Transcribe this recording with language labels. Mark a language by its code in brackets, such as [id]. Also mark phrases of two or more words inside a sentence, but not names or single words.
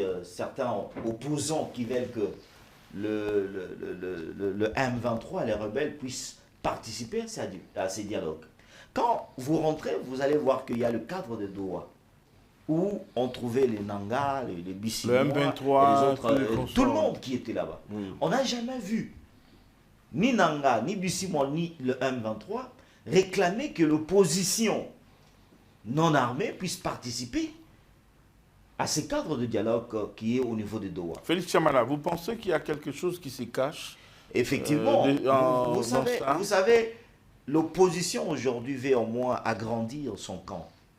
[fr] Certains opposants qui veulent que le M23 et les rebelles puissent participer à ces dialogues. Quand vous rentrez, vous allez voir qu'il y a le cadre de Doha, où on trouvait les Nanga, les Bissimois, le M23, les autres, tout le monde qui était là-bas. On n'a jamais vu ni Nanga, ni Bissimois, ni le M23 réclamer que l'opposition non armée puisse participer à ces cadres de dialogue qui est au niveau de Doha. Félix Chamala, vous pensez qu'il y a quelque chose qui se cache? Effectivement, vous savez, l'opposition aujourd'hui veut au moins agrandir son camp.